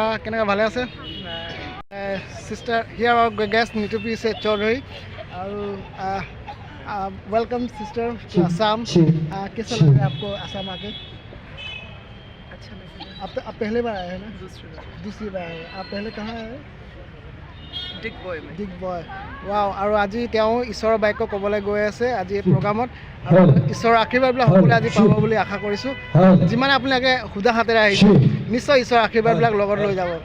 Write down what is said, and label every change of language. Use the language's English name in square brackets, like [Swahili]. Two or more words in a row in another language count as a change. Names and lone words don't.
[Assamese] কেনেকৈ ভালে আছে [English] sister? here our guest নিতুপি চৌধুৰী আৰু welcome sister to Assam. [Hindi] कैसा लग रहा है आपको असम आके? अच्छा लगा। आप पहले बार आए हैं ना? दूसरी बार आए। आप पहले कहाँ आए? डिग बॉय। वाव। [Assamese] আৰু আজি তেওঁ ঈশ্বৰৰ বাক্য ক'বলৈ গৈ আছে আজি এই প্ৰগ্ৰামত আৰু ঈশ্বৰৰ আশীৰ্বাদবিলাক সকলোৱে আজি পাব বুলি আশা কৰিছোঁ। যিমানে আপোনালোকে সুধা হাতেৰে আহিছে নিশ্চয় ঈশ্বৰৰ আশীৰ্বাদবিলাক লগত লৈ যাব।